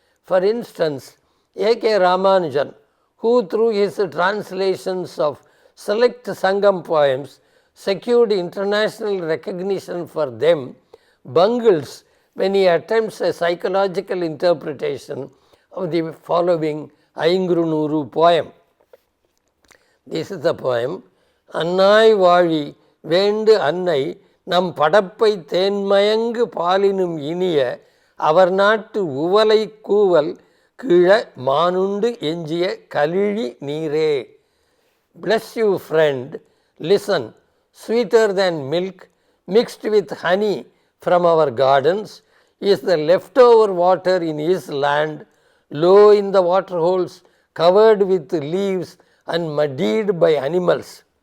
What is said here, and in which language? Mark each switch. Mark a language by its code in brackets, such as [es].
[en] For instance, A.K. Ramanujan, who through his translations of select Sangam poems secured international recognition for them, bungles when he attempts a psychological interpretation of the following Aingrunuru poem. This is the poem. [ta] அன்னாய் வாழி வேண்டு அன்னை நம் படப்பை தேன்மயங்கு பாலினும் இனிய அவர் நாட்டு உவலை கூவல் கிழ மானுண்டு எஞ்சிய கலிழி நீரே. [en] Bless you, friend, listen, sweeter than milk mixed with honey from our gardens is the leftover water in his land, low in the water holes, covered with leaves and muddied by animals.